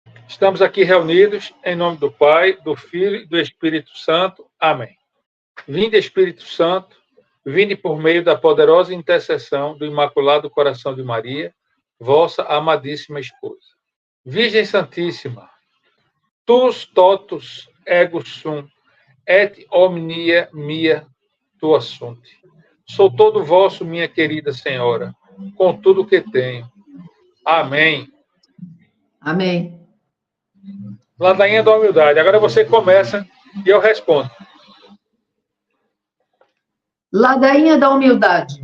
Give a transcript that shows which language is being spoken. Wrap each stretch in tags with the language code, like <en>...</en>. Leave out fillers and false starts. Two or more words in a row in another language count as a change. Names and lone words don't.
<pt>Estamos aqui reunidos em nome do Pai, do Filho e do Espírito Santo. Amém. Vinde, Espírito Santo, vinde por meio da poderosa intercessão do Imaculado Coração de Maria, vossa amadíssima esposa. Virgem Santíssima,</pt> <la>tus totus ego sum, et omnia mia tua sunt.</la> <pt>Sou todo vosso, minha querida Senhora, com tudo que tenho. Amém. Amém. Ladainha da humildade. Agora você começa e eu respondo. Ladainha da humildade.</pt>